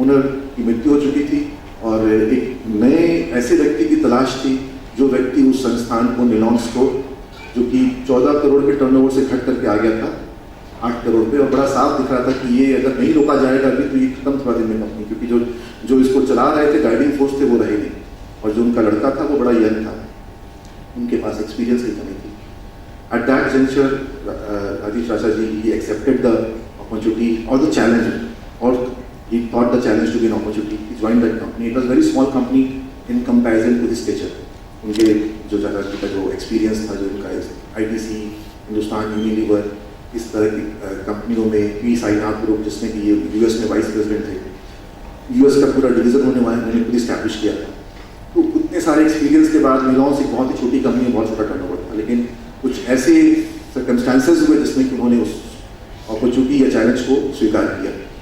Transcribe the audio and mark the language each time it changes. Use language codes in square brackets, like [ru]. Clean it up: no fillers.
[hi] Owner की मृत्यु हो चुकी थी, और एक नए ऐसे व्यक्ति की तलाश थी जो व्यक्ति उस संस्थान को, निलॉन्स को, जो कि 14 करोड़ के टर्नओवर से घट करके आ गया था 8 करोड़ पे, और बड़ा साफ दिख रहा था कि ये अगर नहीं रोका जाएगा अभी तो ये खत्म थोड़ा दिन में कंपनी, क्योंकि जो इसको चला रहे थे, गाइडिंग फोर्स थे, वो रहे नहीं, और जो उनका लड़का था वो बड़ा यंग था, उनके पास एक्सपीरियंस की कमी थी। [en] At that juncture, Rajiv Chacha ji, he accepted the opportunity or the challenge, or he thought the challenge to be an opportunity. He joined that company. It was a very small company in comparison to his stature. [hi] उनके जो जगह का जो experience था, जो उनका ITC, Hindustan Unilever, इस तरह की कंपनियों में, पी साईनाथ ग्रुप जिसमें कि ये US में वाइस प्रेसिडेंट थे, US का पूरा डिवीज़न उन्होंने खुद इस्टेब्लिश किया था। तो उतने सारे एक्सपीरियंस के बाद मिलॉन्स एक बहुत ही छोटी कंपनी में बहुत छोटा टर्नओवर था, लेकिन कुछ ऐसे सर्कमस्टांसेस हुए जिसमें कि उन्होंने उस अपॉर्चुनिटी या चैलेंज को स्वीकार किया।